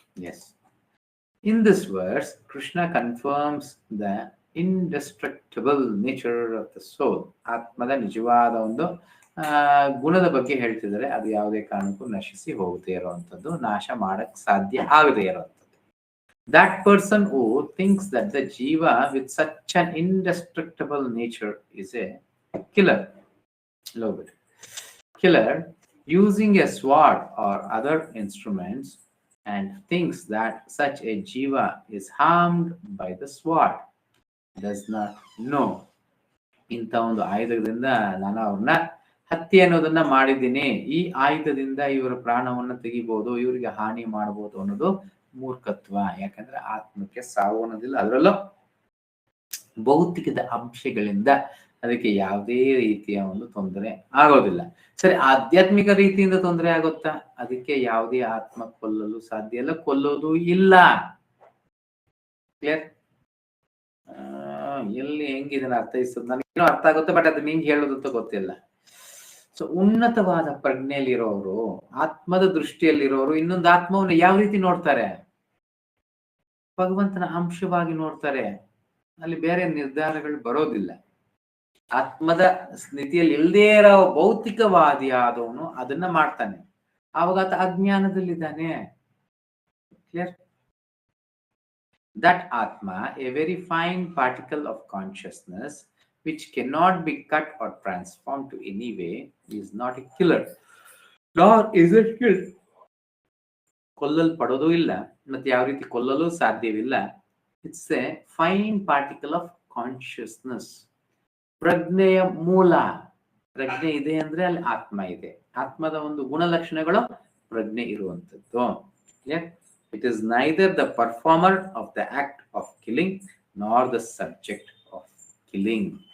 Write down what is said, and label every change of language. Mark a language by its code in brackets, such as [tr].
[en] Yes. In this verse, Krishna confirms the indestructible nature of the soul. [kn] ಆತ್ಮದ ನಿಜವಾದ ಒಂದು ಗುಣದ ಬಗ್ಗೆ ಹೇಳ್ತಿದ್ದಾರೆ. ಅದು ಯಾವುದೇ ಕಾರಣಕ್ಕೂ ನಶಿಸಿ ಹೋಗದೆ ಇರುವಂತದ್ದು, ನಾಶ ಮಾಡಕ್ ಸಾಧ್ಯ ಆಗದೆ ಇರುವಂತದ್ದು. [en] That person who thinks that the jiva with such an indestructible nature is a killer. Love it. Killer using a sword or other instruments and thinks that such a jiva is harmed by the sword does not know. [kn] ಇಂಥ ಒಂದು ಆಯುಧದಿಂದ ನಾನು ಅವ್ರನ್ನ ಹತ್ಯೆ ಅನ್ನೋದನ್ನ ಮಾಡಿದ್ದೀನಿ, ಈ ಆಯುಧದಿಂದ ಇವರ ಪ್ರಾಣವನ್ನ ತೆಗಿಬಹುದು, ಇವರಿಗೆ ಹಾನಿ ಮಾಡಬಹುದು ಅನ್ನೋದು ಮೂರ್ಖತ್ವ. ಯಾಕಂದ್ರೆ ಆತ್ಮಕ್ಕೆ ಸಾವು ಅನ್ನೋದಿಲ್ಲ, ಅದರಲ್ಲೂ ಭೌತಿಕದ ಅಂಶಗಳಿಂದ ಅದಕ್ಕೆ ಯಾವುದೇ ರೀತಿಯ ಒಂದು ತೊಂದರೆ ಆಗೋದಿಲ್ಲ. ಸರಿ, ಆಧ್ಯಾತ್ಮಿಕ ರೀತಿಯಿಂದ ತೊಂದರೆ ಆಗುತ್ತಾ? ಅದಕ್ಕೆ ಯಾವುದೇ ಆತ್ಮ ಕೊಲ್ಲಲು ಸಾಧ್ಯ ಇಲ್ಲ, ಕೊಲ್ಲೋದು ಇಲ್ಲ. ಕ್ಲಿಯರ್? ಎಲ್ಲಿ ಹೆಂಗಿದನ್ನ ಅರ್ಥೈಸೋದು ನನಗೇನೋ ಅರ್ಥ ಆಗುತ್ತೆ, ಬಟ್ ಅದು ನಿಂಗೆ ಹೇಳೋದಂತ ಗೊತ್ತಿಲ್ಲ. ಸೊ ಉನ್ನತವಾದ ಪ್ರಜ್ಞೆಯಲ್ಲಿರೋರು, ಆತ್ಮದ ದೃಷ್ಟಿಯಲ್ಲಿರೋರು ಇನ್ನೊಂದು ಆತ್ಮವನ್ನು ಯಾವ ರೀತಿ ನೋಡ್ತಾರೆ? ಭಗವಂತನ ಅಂಶವಾಗಿ ನೋಡ್ತಾರೆ. ಅಲ್ಲಿ ಬೇರೆ ನಿರ್ಧಾರಗಳು ಬರೋದಿಲ್ಲ. ಆತ್ಮದ ಸ್ಥಿತಿಯಲ್ಲಿ ಇಲ್ಲದೇ ಇರೋ ಭೌತಿಕವಾದಿ ಆದವನು ಅದನ್ನ ಮಾಡ್ತಾನೆ, ಆವಾಗ ಆತ ಅಜ್ಞಾನದಲ್ಲಿದ್ದಾನೆ. Clear? [en] That Atma, a very fine particle of consciousness, which cannot be cut or transformed to any way, is not a killer, nor is it killed. [kn] ಕೊಲ್ಲಲ್ಪಡೋದು ಇಲ್ಲ, ಮತ್ತೆ ಯಾವ ರೀತಿ ಕೊಲ್ಲಲು ಸಾಧ್ಯವಿಲ್ಲ. [en] It's a fine particle of consciousness. [kn] ಪ್ರಜ್ಞೆಯ ಮೂಲ. ಪ್ರಜ್ಞೆ ಇದೆ ಅಂದ್ರೆ ಅಲ್ಲಿ ಆತ್ಮ ಇದೆ. ಆತ್ಮದ ಒಂದು ಗುಣಲಕ್ಷಣಗಳು ಪ್ರಜ್ಞೆ ಇರುವಂತದ್ದು. [en] It is neither the performer of the act of killing nor the subject of killing.